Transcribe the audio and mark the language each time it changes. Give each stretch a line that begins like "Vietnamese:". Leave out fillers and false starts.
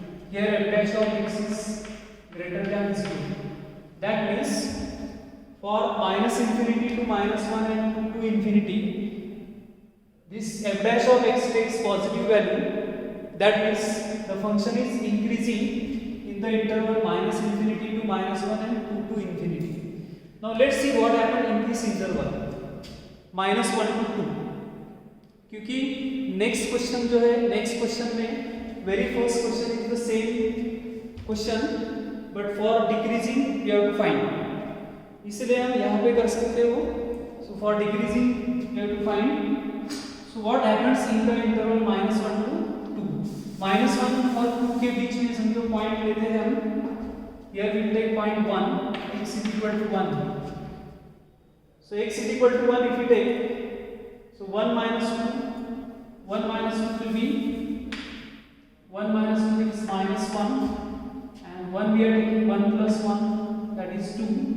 English: Here f dash of x is greater than 0. That means for minus infinity to minus 1 and 2 to infinity, this f dash of x takes positive value. That means the function is increasing in the interval minus infinity to minus 1 and 2 to infinity. Now let's see what happened in this interval. -1 to 2,
Hindi: क्योंकि
English: next question
Hindi: जो है,
English: next question में very first question is the same question but for decreasing we have to find,
Hindi: इसलिए हम यहाँ पे कर सकते हो.
English: So for decreasing we have to find. So what happens in the interval -1 to 2.
Hindi: -1 और 2 के बीच में समझो पॉइंट लेते हैं हम.
English: Here we take point 1, x is equal to 1. So x is equal to 1 if you take, so 1 minus 2 will be 1 minus 2 is minus 1 and 1 we are taking 1 plus 1 that is 2.